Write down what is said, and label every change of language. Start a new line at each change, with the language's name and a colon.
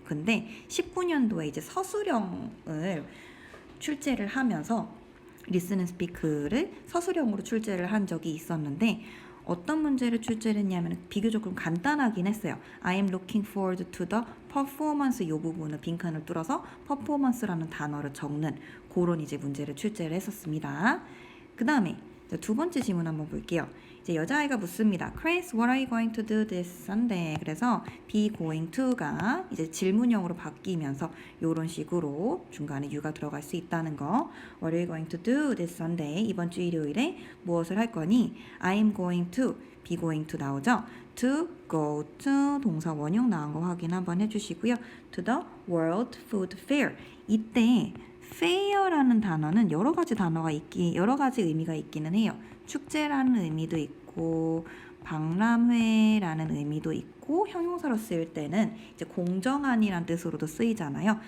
Korean: 근데 19년도에 이제 서술형을 출제를 하면서 listen and speak를 서술형으로 출제를 한 적이 있었는데 어떤 문제를 출제를 했냐면 비교적 좀 간단하긴 했어요.
English: I am looking forward to the performance
Korean: 이 부분을 빈칸을 뚫어서 performance라는 단어를 적는 그런 이제 문제를 출제를 했었습니다. 그 다음에 두 번째 질문 한번 볼게요. 이제 여자아이가 묻습니다.
English: Chris, what are you going to do this Sunday?
Korean: 그래서 be going to가 이제 질문형으로 바뀌면서 이런 식으로 중간에 you가 들어갈 수 있다는 거.
English: What are you going to do this Sunday?
Korean: 이번 주 일요일에 무엇을 할 거니?
English: I'm going to, be going to 나오죠? To go to
Korean: 동사 원형 나온 거 확인 한번 해주시고요.
English: To the World Food Fair.
Korean: 이때 fair라는 단어는 여러 가지 의미가 있기는 해요. 축제라는 의미도 있고 박람회라는 의미도 있고 형용사로 쓰일 때는 이제 공정한이란 뜻으로도 쓰이잖아요.